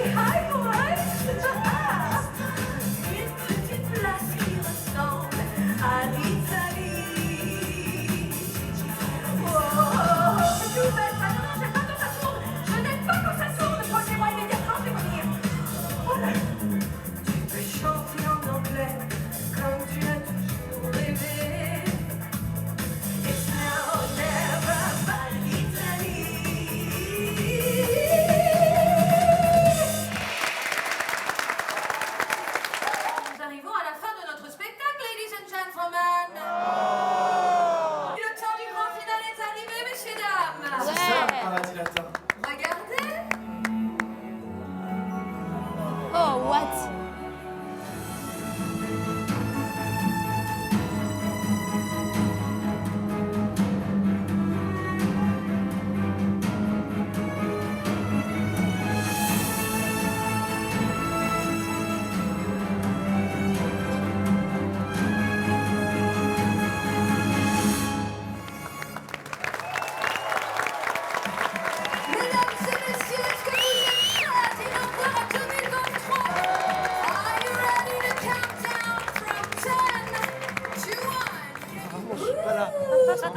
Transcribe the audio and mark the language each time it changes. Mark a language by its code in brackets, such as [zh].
[fr] Aïe, ouais, ah, une petite place qui ressemble à l'Italie. Oh, oh, oh, c'est tout bête, ah non, c'est pas quand ça tourne. Je n'aime pas quand ça tourne. Prenez-moi immédiatement, je vais venir. Oh là, tu peux chanter en anglais comme tu as toujours rêvé. [en] It's now or never by l'Italie. [fr] Nous arrivons à la fin de notre spectacle, [en] ladies and gentlemen. [fr] Le temps du grand final est arrivé, messieurs, dames. C'est ça, le paradis latin. Regardez. [en] Oh, what? [fr] Mesdames et messieurs, est-ce que vous êtes prêts? [en] Are you ready to count down from 10 to 1?